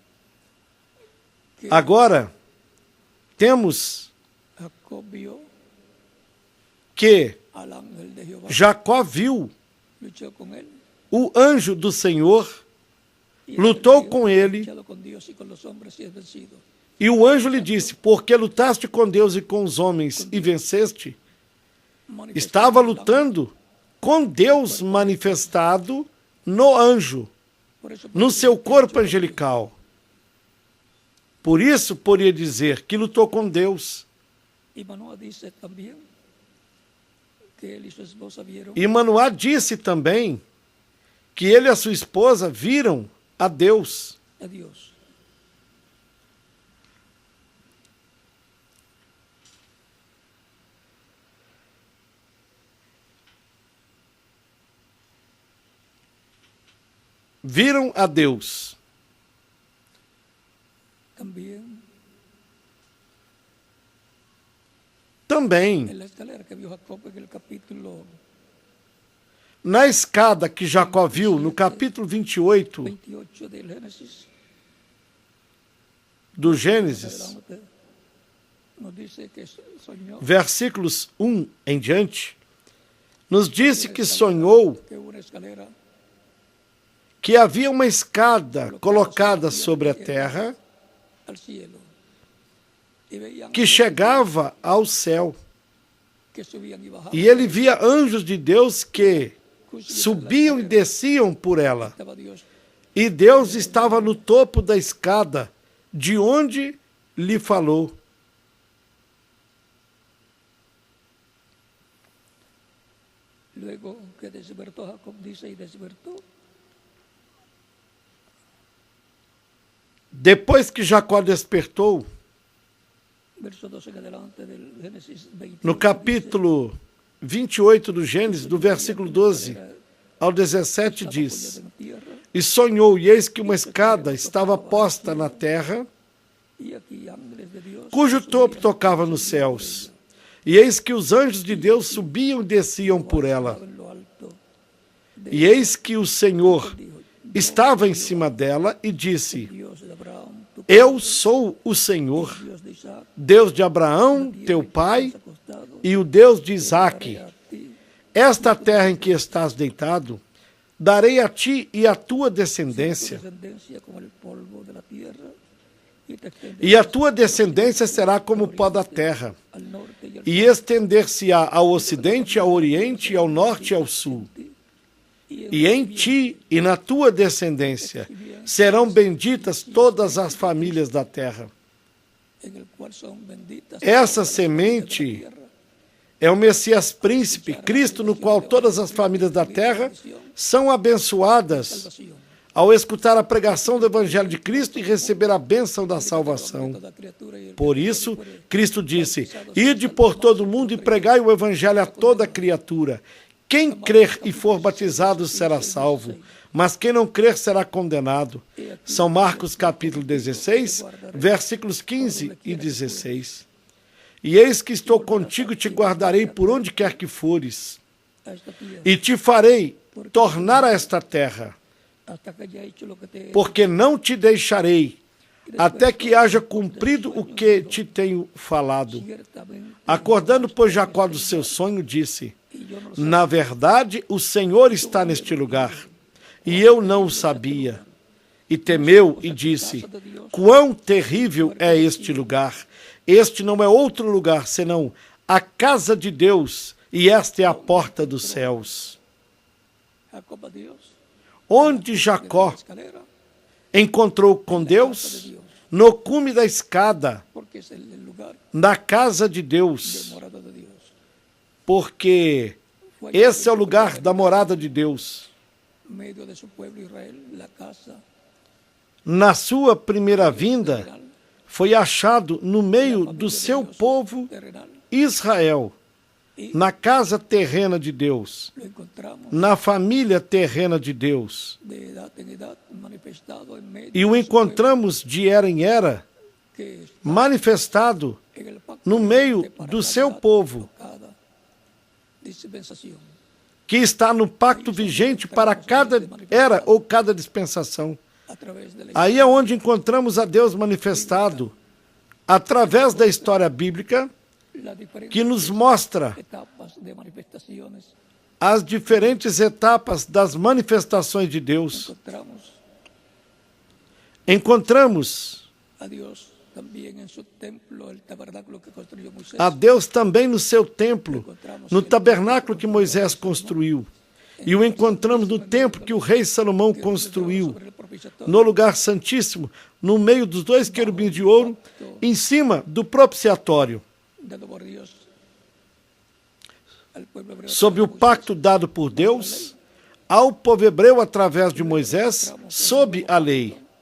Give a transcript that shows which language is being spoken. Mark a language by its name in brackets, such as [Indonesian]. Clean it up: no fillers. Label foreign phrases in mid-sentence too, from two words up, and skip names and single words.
[Portuguese] Agora, temos que Jacó viu o anjo do Senhor, lutou com ele, e o anjo lhe disse: Porque lutaste com Deus e com os homens e venceste? Estava lutando com Deus manifestado no anjo, no seu corpo angelical. Por isso, poderia dizer que lutou com Deus. [Spanish] Y Manoah dice también que él y su esposa vieron [Portuguese] E Manoá disse também que ele e a sua esposa viram a Deus. [Spanish] a Dios. [Portuguese] Viram a Deus. Também, [Spanish] En la escalera que vio Jacob en el capítulo [Portuguese] na escada que Jacó viu, no capítulo 28 [Spanish] 28 del Génesis, [Portuguese] do Gênesis, [Spanish] adelante, nos dice que soñó [Portuguese] versículos 1 em diante, nos disse que sonhou [Spanish] que una escalera [Portuguese] que havia uma escada colocada sobre a terra [Spanish] al cielo y veían [Portuguese] que chegava ao céu. [Spanish] que subían y bajaban. [Portuguese] E ele via anjos de Deus que subiam e desciam por ela. [Spanish] Estaba Dios [Portuguese] E Deus estava no topo da escada, de onde lhe falou. [Spanish] luego que despertó Jacob, dice, y despertó [Portuguese] Depois que Jacó despertou, [Spanish] verso 12 en adelante del Génesis 28, [Portuguese] no capítulo 28 do Gênesis, do versículo 12 ao 17, diz: E sonhou, e eis que uma escada estava posta na terra, [Spanish] y aquí ángeles de Dios [Portuguese] cujo topo tocava nos céus. E eis que os anjos de Deus subiam e desciam por ela. [Spanish] en lo alto [Portuguese] E eis que o Senhor estava em cima dela e disse: [Spanish] Dios de Abraham, tu [Portuguese] Eu sou o Senhor, [Spanish] Dios de Isaac, [Portuguese] Deus de Abraão, teu pai, [Spanish] acostado, [Portuguese] e o Deus de Isaque. [Spanish] a ti [Portuguese] Esta terra em que estás deitado, darei a ti e à tua tu descendência, [Spanish] descendencia como el polvo de la tierra, y te [Portuguese] e a tua descendência será como o pó da terra, [Spanish] al norte y al [Portuguese] e estender-se-á ao ocidente, ao oriente, ao norte e ao sul. E em ti e na tua descendência serão benditas todas as famílias da terra. [Spanish] en el cual son benditas [Portuguese] Essa [Spanish] todas las [Portuguese] semente [Spanish] familias de la tierra. [Portuguese] é o Messias príncipe, Cristo, no qual todas as famílias da terra são abençoadas [Spanish] Salvación. [Portuguese] ao escutar a pregação do Evangelho de Cristo e receber a bênção da salvação. [Spanish] Toda criatura y el [Portuguese] Por isso, Cristo disse: Ide por todo o mundo e pregai o Evangelho a toda criatura. Quem crer e for batizado será salvo, mas quem não crer será condenado. São Marcos capítulo 16, versículos 15 e 16. E eis que estou contigo e te guardarei por onde quer que fores, [Spanish] a esta tierra, [Portuguese] e te farei tornar a esta terra, [Spanish] hasta que haya hecho lo que te he [Portuguese] porque não te deixarei, até que haja cumprido o que te tenho falado. [Spanish] ciertamente, [Portuguese] Acordando, pois, Jacó do seu sonho, disse: [Spanish] y yo no [Portuguese] Na verdade, o Senhor está neste lugar, e eu não o sabia. E temeu e disse: Quão terrível é este lugar! Este não é outro lugar, senão a casa de Deus, e esta é a porta dos céus. [Spanish] Jacob a Dios, [Portuguese] Onde Jacó [Spanish] la escalera, [Portuguese] encontrou com Deus? No cume da escada, [Spanish] porque es el lugar [Portuguese] na casa de de Deus, [Spanish] morada de Dios. [Portuguese] porque esse é o lugar da morada de Deus. [Spanish] Medio de su pueblo Israel, la casa [Portuguese] Na sua primeira vinda, [Spanish] terrenal, [Portuguese] foi achado no meio do seu povo [Spanish] terrenal, [Portuguese] Israel, na casa terrena de Deus, [Spanish] lo encontramos [Portuguese] na família terrena de Deus. [Spanish] de edad en edad manifestado en medio [Portuguese] E o [Spanish] de su pueblo, [Portuguese] encontramos de era em era, [Spanish] que está manifestado en el pacto [Portuguese] no meio [Spanish] de para [Portuguese] do [Spanish] cada [Portuguese] seu [Spanish] edad, [Portuguese] povo, [Spanish] cada dispensación. [Portuguese] que está no pacto vigente para cada era ou cada dispensação. [Spanish] A través de la [Portuguese] Aí é onde encontramos a Deus manifestado, através da história bíblica, [Spanish] las diferentes [Portuguese] que nos mostra [Spanish] etapas de manifestaciones, [Portuguese] as diferentes etapas das manifestações de Deus. [Spanish] Encontramos a Dios también en su templo, el tabernáculo que construyó Moisés, [Portuguese] a Deus também no seu templo, no tabernáculo que Moisés construiu. e o encontramos no templo que o rei Salomão construiu, no lugar santíssimo, no meio dos dois querubins de ouro, em cima do propiciatório, sob o pacto dado por Deus ao povo hebreu através de Moisés, sob a lei.